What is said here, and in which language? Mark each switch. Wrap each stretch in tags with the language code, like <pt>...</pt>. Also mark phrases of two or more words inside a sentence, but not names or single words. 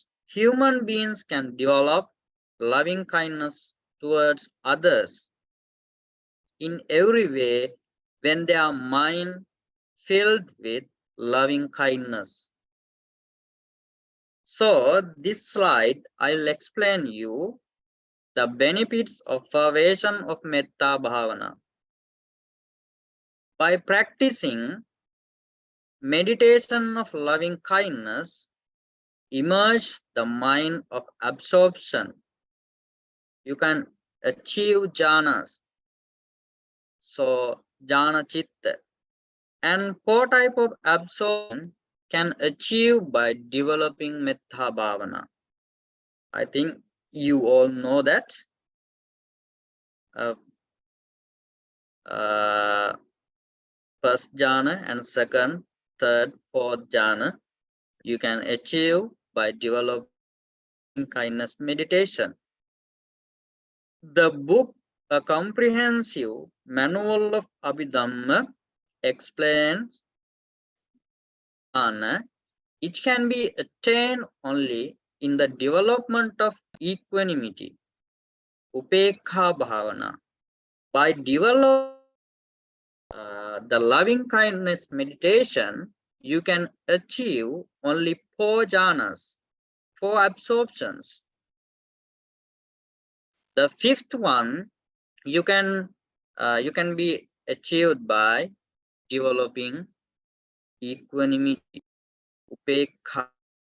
<en>Human beings can develop loving kindness towards others in every way when their mind filled with loving kindness. So this slide, I'll explain you the benefits of pervasion of</en> <pi>metta bhavana.</pi> <en>By practicing meditation of loving kindness, immerse the mind of absorption. You can achieve jhanas.</en> <pi>So jhana chitta.</pi> <en>And four type of absorption can achieve by developing</en> <pi>metta bhavana.</pi> <en>I think you all know that. First jhana and second, third, fourth jhana you can achieve by developing loving kindness meditation. The book, A Comprehensive Manual of Abhidhamma, explains jhana. It can be attained only in the development of equanimity,</en> <pi>upekha bhavana.</pi> <en>By developing the loving kindness meditation, you can achieve only four jhanas, four absorptions. The fifth one you can be achieved by developing equanimity, upekha.</en>